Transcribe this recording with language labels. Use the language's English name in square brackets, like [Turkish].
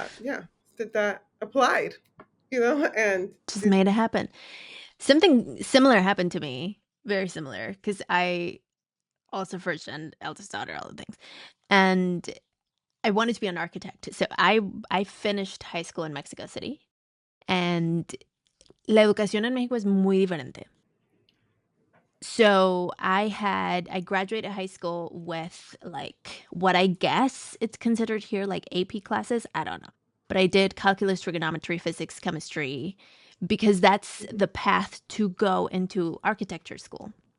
[English] Yeah, did that applied, and Just did. made it happen. Something similar happened to me. Very similar. Because I also first gen, eldest daughter, all the things. And I wanted to be an architect. So I finished high school in Mexico City. [Spanish] And la educación en México es muy diferente. [English] So I graduated high school with like what I guess it's considered here like AP classes. I don't know. But I did calculus, trigonometry, physics, chemistry because that's Mhm. the path to go into architecture school.